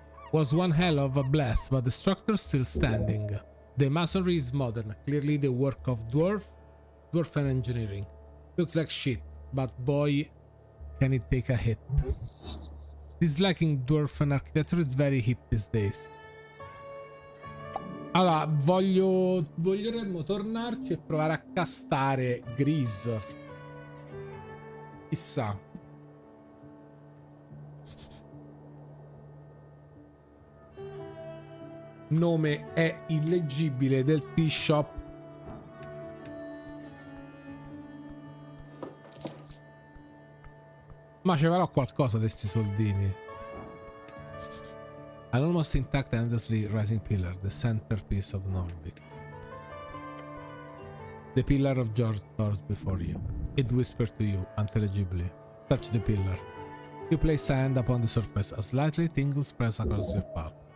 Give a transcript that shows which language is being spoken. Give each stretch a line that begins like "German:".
English: Was one hell of a blast, but the structure's still standing. The masonry is modern, clearly the work of dwarven engineering. Looks like shit, but boy, can it take a hit. Disliking dwarven architecture is very hip these days.
Italian: Allora, voglieremmo tornarci e provare a castare Grease. Chissà. nome è illeggibile del tea shop. Ma ci farò qualcosa di sti soldini.
English: An almost intact and endlessly rising pillar, the centerpiece of Norwich. The pillar of George tours before you. It whispers to you, unintelligibly. Touch the pillar. You place a hand upon the surface, a slightly tingle spreads across your palm.